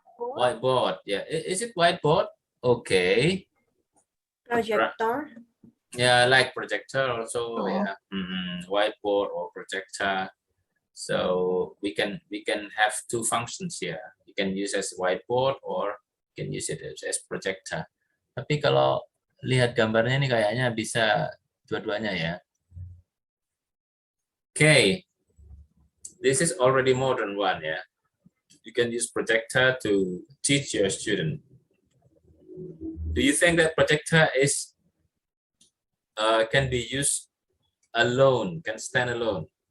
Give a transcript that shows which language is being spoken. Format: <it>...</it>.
<en>Whiteboard. Yeah, is it whiteboard? Okay. Projector. Yeah, like projector also. Yeah. Whiteboard or projector. So we can have two functions here. You can use as whiteboard or you can use it as projector.</en> <id>Tapi kalau lihat gambarnya ini kayaknya bisa dua-duanya ya.</id> <en>Okay, this is already more than one ya. You can use projector to teach your student. Do you think that projector is can be used alone, can stand alone?</en>